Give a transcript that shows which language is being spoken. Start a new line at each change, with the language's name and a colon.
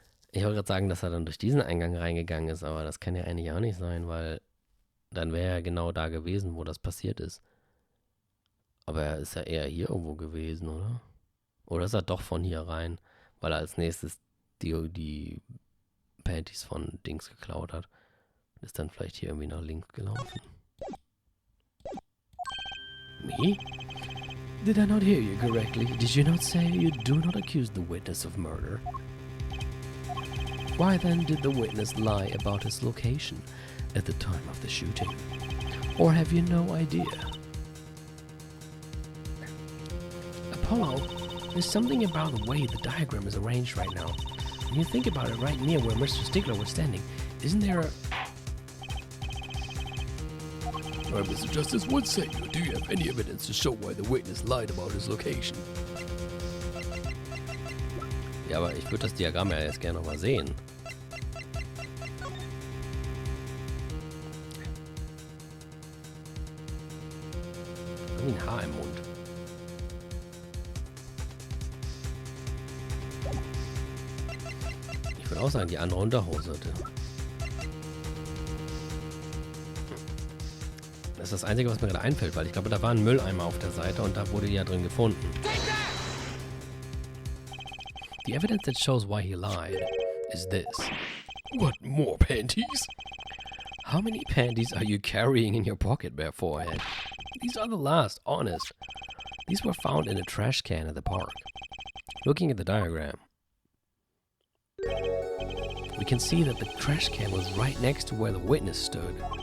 German: Ich wollte gerade sagen, dass er dann durch diesen Eingang reingegangen ist, aber das kann ja eigentlich auch nicht sein, weil dann wäre er genau da gewesen, wo das passiert ist. Aber er ist ja eher hier irgendwo gewesen, oder? Oder ist er doch von hier rein, weil er als nächstes die Panties von Dings geklaut hat. Ist dann vielleicht hier irgendwie nach links gelaufen.
English: Me? Did I not hear you correctly? Did you not say you do not accuse the witness of murder? Why then did the witness lie about his location at the time of the shooting? Or have you no idea? Apollo, there's something about the way the diagram is arranged right now. When you think about it, right near where Mr. Stickler was standing, isn't there a... Mr. Justice, what say you? Do you have any evidence to show why the witness lied about his location?
German: Ja, aber ich würde das Diagramm ja jetzt gerne nochmal sehen. Wie ein Haar im Mund. Ich würde auch sagen, die andere Unterhose hatte. Das ist das Einzige, was mir gerade einfällt, weil ich glaube, da war ein Mülleimer auf der Seite und da wurde die ja drin gefunden.
English: The evidence that shows why he lied is this. What, more panties? How many panties are you carrying in your pocket, bare forehead? These are the last, honest. These were found in a trash can at the park. Looking at the diagram, we can see that the trash can was right next to where the witness stood.